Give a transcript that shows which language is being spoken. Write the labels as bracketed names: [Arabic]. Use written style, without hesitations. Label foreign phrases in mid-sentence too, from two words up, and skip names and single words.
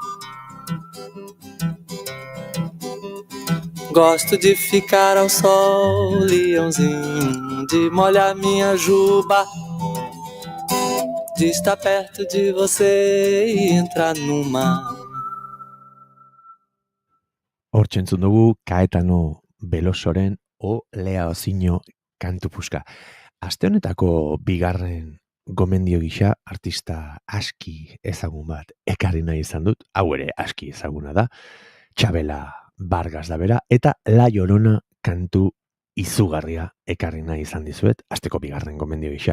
[Portuguese] Gosto de ficar ao sol, leãozinho, de molhar minha juba, de estar perto de você e entrar no mar. [Basque] Hortxe entzun dugu Kaetano Belosoren O Leaozinho kantu puska. Aste honetako bigarren gomendio gisa artista aski ezagun bat ekarri nahi izan dut, hau ere aski ezaguna da, Txabela Vargas da bera, eta La Llorona kantu izugarria ekarri nahi izan dizuet, asteko bigarren gomendio gisa.